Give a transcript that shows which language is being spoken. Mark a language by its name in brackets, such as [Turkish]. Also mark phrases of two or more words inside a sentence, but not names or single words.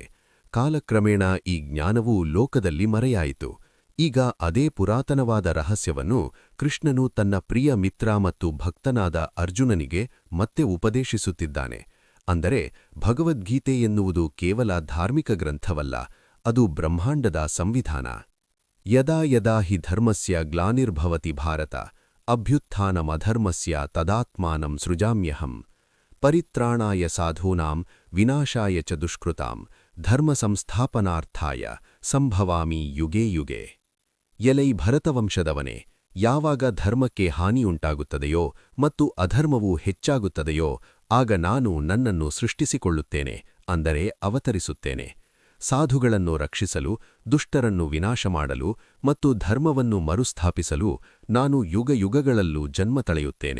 [Kannada] ಕಾಲಕ್ರಮೇಣ ಈ ಜ್ಞಾನವು ಲೋಕದಲ್ಲಿ ಮರೆಯಾಯಿತು. ಈಗ ಅದೇ ಪುರಾತನವಾದ ರಹಸ್ಯವನ್ನು ಕೃಷ್ಣನು ತನ್ನ ಪ್ರಿಯ ಮಿತ್ರ ಮತ್ತು ಭಕ್ತನಾದ ಅರ್ಜುನನಿಗೆ ಮತ್ತೆ ಉಪದೇಶಿಸುತ್ತಿದ್ದಾನೆ. ಅಂದರೆ ಭಗವದ್ಗೀತೆ ಎನ್ನುವುದು ಕೇವಲ ಧಾರ್ಮಿಕ ಗ್ರಂಥವಲ್ಲ, ಅದು ಬ್ರಹ್ಮಾಂಡದ ಸಂವಿಧಾನ. [Sanskrit] ಯದಾ ಯದಾ ಹಿ ಧರ್ಮಸ್ಯ ಗ್ಲಾನಿರ್ಭವತಿ ಭಾರತ ಅಭ್ಯುತ್ಥಾನಮಧರ್ಮಸ್ಯ ತದಾತ್ಮಾನಂ ಸೃಜಾಮ್ಯಹಂ ಪರಿತ್ರಾಣಾಯ ಸಾಧೂನಾಂ ವಿನಾಶಾಯ ಚ ದುಷ್ಕೃತಾಂ ಧರ್ಮ ಸಂಸ್ಥಾಪನಾರ್ಥಾಯ ಸಂಭವಾಮಿ ಯುಗೇ ಯುಗೆ. [Kannada] ಎಲೈ ಭರತವಂಶದವನೇ, ಯಾವಾಗ ಧರ್ಮಕ್ಕೆ ಹಾನಿಯುಂಟಾಗುತ್ತದೆಯೋ ಮತ್ತು ಅಧರ್ಮವು ಹೆಚ್ಚಾಗುತ್ತದೆಯೋ ಆಗ ನಾನು ನನ್ನನ್ನು ಸೃಷ್ಟಿಸಿಕೊಳ್ಳುತ್ತೇನೆ, ಅಂದರೆ ಅವತರಿಸುತ್ತೇನೆ. ಸಾಧುಗಳನ್ನು ರಕ್ಷಿಸಲು, ದುಷ್ಟರನ್ನು ವಿನಾಶ ಮಾಡಲು ಮತ್ತು ಧರ್ಮವನ್ನು ಮರುಸ್ಥಾಪಿಸಲು ನಾನು ಯುಗಯುಗಗಳಲ್ಲೂ ಜನ್ಮ ತಳೆಯುತ್ತೇನೆ.